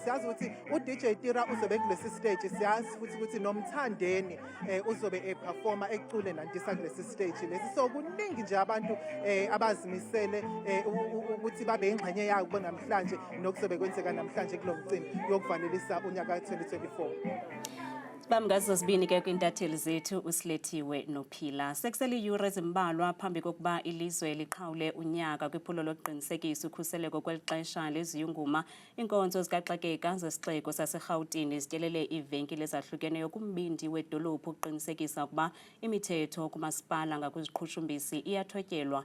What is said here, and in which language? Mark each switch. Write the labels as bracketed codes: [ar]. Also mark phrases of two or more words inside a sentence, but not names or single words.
[zu] Siyazi ukuthi uDJ Tira uzobe kulesi stage, siyazi futhi ukuthi noMthandeni uzobe eperforma ecule nandisa kulesi stage lesi. So kuningi nje abantu abazimisele ukuthi babe ingxenye yabo namhlanje nokuzobe kwenzeka namhlanje kulo mcimbi yokuvalelisa unyaka ka-2024. [xh] Bamgazo sibini ke kwintatheli zethu uSilethiwe noPhila. Sekusele iyure ezimbalwa phambi kokuba ilizwe liqhawule unyaka kwiphulo lokuqinisekisa ukhuseleko kweli xesha leziyunguma. Inkonzo zikaxakeka zesixeko saseRhawutini zityelele iivenkile ezahlukeneyo kumbindi wedolophu ukuqinisekisa ukuba imithetho kumasipala ngakwiziqhushumbisi iyathotyelwa.